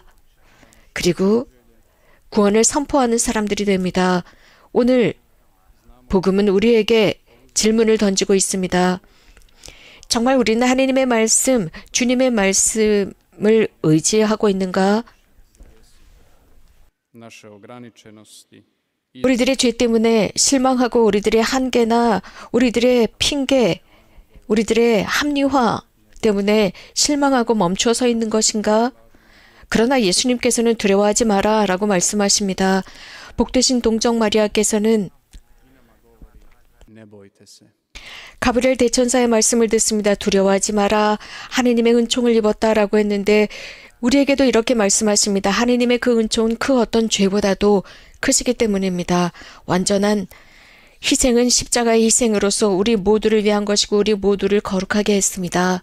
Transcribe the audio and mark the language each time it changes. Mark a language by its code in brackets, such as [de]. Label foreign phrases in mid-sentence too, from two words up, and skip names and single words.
[ko] 그리고 구원을 선포하는 사람들이 됩니다. 오늘 복음은 우리에게 질문을 던지고 있습니다. 정말 우리는 하나님의 말씀, 주님의 말씀을 의지하고 있는가? [hr] Naše ograničenosti i [ko] 우리들의 죄 때문에 실망하고 우리들의 한계나 우리들의 핑계, 우리들의 합리화 때문에 실망하고 멈춰 서 있는 것인가? 그러나 예수님께서는 두려워하지 마라 라고 말씀하십니다. 복되신 동정 마리아께서는 [hr] ne bojte se. [ko] 가브리엘 대천사의 말씀을 듣습니다. 두려워하지 마라. 하느님의 은총을 입었다라고 했는데 우리에게도 이렇게 말씀하십니다. 하느님의 그 은총은 그 어떤 죄보다도 크시기 때문입니다. 완전한 희생은 십자가의 희생으로서 우리 모두를 위한 것이고 우리 모두를 거룩하게 했습니다.